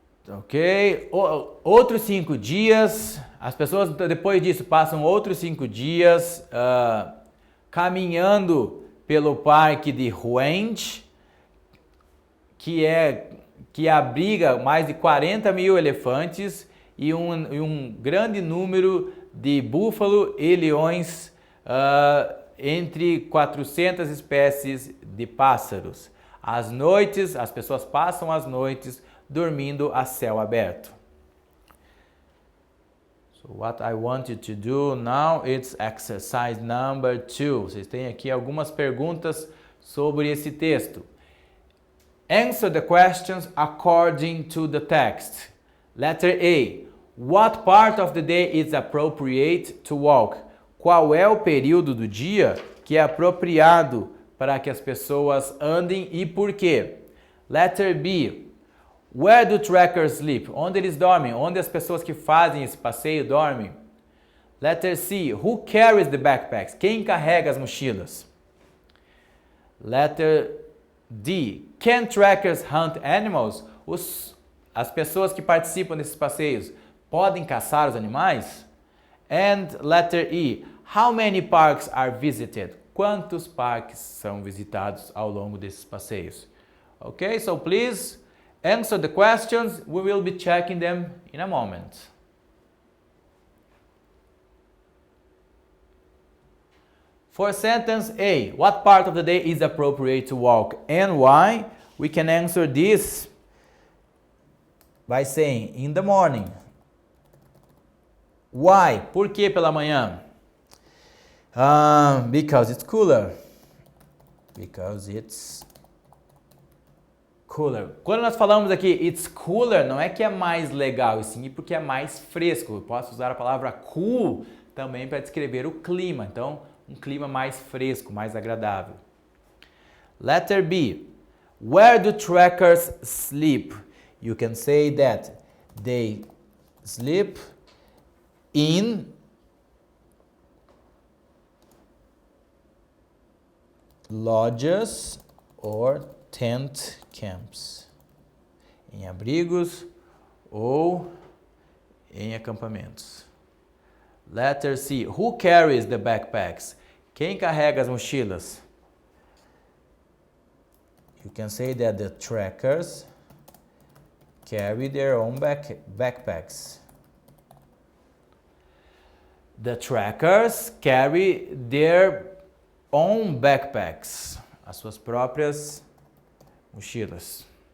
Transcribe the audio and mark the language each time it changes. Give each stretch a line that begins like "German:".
Portuguese: Ok, outros 5 dias, as pessoas depois disso passam outros 5 dias caminhando pelo parque de Huange, que abriga mais de 40 mil elefantes e um grande número de búfalo e leões, entre 400 espécies de pássaros. Às noites, as pessoas passam as noites dormindo a céu aberto.
English: So what I want you to do now is exercise number 2.
Portuguese: Vocês têm aqui algumas perguntas sobre esse texto.
English: Answer the questions according to the text. Letter A. What part of the day is appropriate to walk?
Portuguese: Qual é o período do dia que é apropriado para que as pessoas andem e por quê?
English: Letter B. Where do trekkers sleep?
Portuguese: Onde eles dormem? Onde as pessoas que fazem esse passeio dormem?
English: Letter C. Who carries the backpacks?
Portuguese: Quem carrega as mochilas?
English: Letter D. Can trekkers hunt animals?
Portuguese: As pessoas que participam desses passeios podem caçar os animais?
English: And letter E. How many parks are visited?
Portuguese: Quantos parques são visitados ao longo desses passeios?
English: Okay, so please answer the questions. We will be checking them in a moment. For sentence A, what part of the day is appropriate to walk and why? We can answer this by saying in the morning. Why?
Portuguese: Por que pela manhã?
English: Because it's cooler. Because it's cooler.
Portuguese: Quando nós falamos aqui
English: it's cooler,
Portuguese: não é que é mais legal, e sim porque é mais fresco. Eu posso usar a palavra cool também para descrever o clima. Então, um clima mais fresco, mais agradável.
English: Letter B. Where do trekkers sleep? You can say that they sleep in lodges or tent camps.
Portuguese: Em abrigos ou em acampamentos.
English: Letter C. Who carries the backpacks?
Portuguese: Quem carrega as mochilas?
English: You can say that the trekkers carry their own backpacks. The trekkers carry their own backpacks.
Portuguese: As suas próprias mochilas.